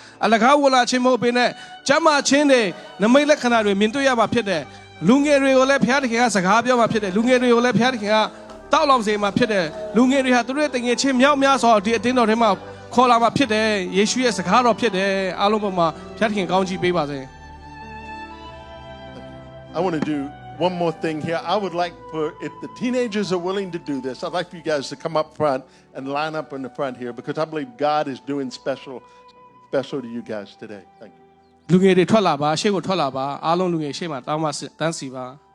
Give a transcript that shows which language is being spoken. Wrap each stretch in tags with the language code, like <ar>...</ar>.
<my>အလကားဝင်လာခြင်းမဟုတ်ဘဲနဲ့ကျမ်းမာခြင်းတွေနမိတ်လက္ခဏာတွေမြင်တွေ့ရမှာဖြစ်တယ်လူငယ်တွေကိုလည်းဘုရားသခင်ကစကားပြောမှာဖြစ်တယ်လူငယ်တွေကိုလည်းဘုရားသခင်ကတောက်လောင်စေမှာဖြစ်တယ်လူငယ်တွေဟာသူတို့ရဲ့တငယ်ချင်းမြောက်များစွာဒီအတင်းတော်ထဲမှာခေါ်လာမှာဖြစ်တယ်ယေရှုရဲ့စကားတော်ဖြစ်တယ်အားလုံးပေါ်မှာဘုရားသခင်ကောင်းချီးပေးပါစေ</my> <en>I want to do one more thing here. I would like for, if the teenagers are willing to do this, I'd like for you guys to come up front and line up in the front here because I believe God is doing special to you guys today. Thank you.</en> <my>လူငယ်တွေထွက်လာပါရှေ့ကိုထွက်လာပါအားလုံးလူငယ်ရှေ့မှာတောင်းမတန်းစီပါ</my>